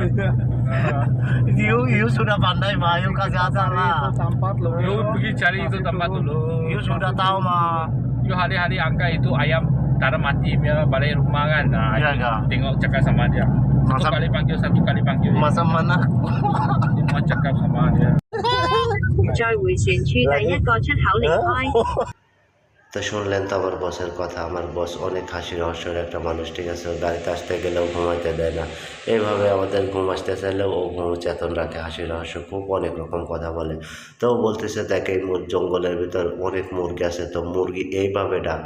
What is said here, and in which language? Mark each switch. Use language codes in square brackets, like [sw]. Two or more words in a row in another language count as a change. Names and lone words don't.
[ms] You sudah pandai mah. You kasih asal lah. You pergi cari itu tempat dulu You sudah tahu mah. You hari-hari angkat itu ayam taruh mati dia balik rumah kan. Nah, Iya, you iya. tengok cakap sama dia. Masa- Satu kali panggil. Masa mana? You mau cakap sama dia. [zh] 在回旋處第一個出口離開。 [bn] তো শুনলেন তো আমার বসের কথা। আমার বস অনেক হাসি রহস্যের একটা মানুষ, ঠিক আছে। ওর গাড়িতে আসতে গেলেও ঘুমাইতে দেয় না। এইভাবে আমাদের ঘুম আসতে চাইলেও ও ঘুম চেতন রাখে, হাসি রহস্য খুব অনেক রকম কথা বলে। তো ও বলতেছে দেখে এই জঙ্গলের ভিতর অনেক মুরগি আছে, তো মুরগি এইভাবে ডাকে।